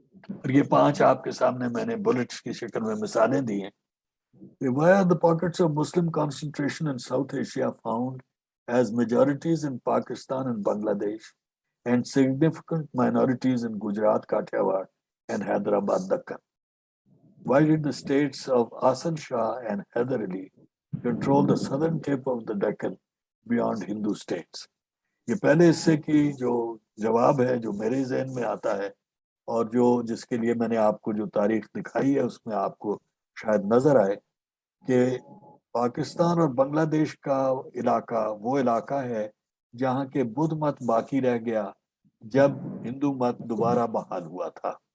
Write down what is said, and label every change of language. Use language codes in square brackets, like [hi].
[ur] اور یہ 5 آپ کے سامنے میں نے بلٹس کی شکل میں مثالیں دی ہیں۔ [en] Why are the pockets of Muslim concentration in South Asia found as majorities in Pakistan and Bangladesh and significant minorities in Gujarat, Kathiawar and Hyderabad, Deccan? Why did the states of Asan Shah and Hyder Ali control the southern tip of the Deccan beyond Hindu states? [ur] یہ پہلے حصے کی جو جواب ہے جو میرے ذہن میں آتا ہے اور جس کے لیے میں نے آپ کو جو تاریخ دکھائی ہے اس میں آپ کو شاید نظر آئے کہ پاکستان اور بنگلہ دیش کا علاقہ وہ علاقہ ہے جہاں کے بدھ مت باقی رہ گیا جب ہندو مت دوبارہ بحال ہوا تھا،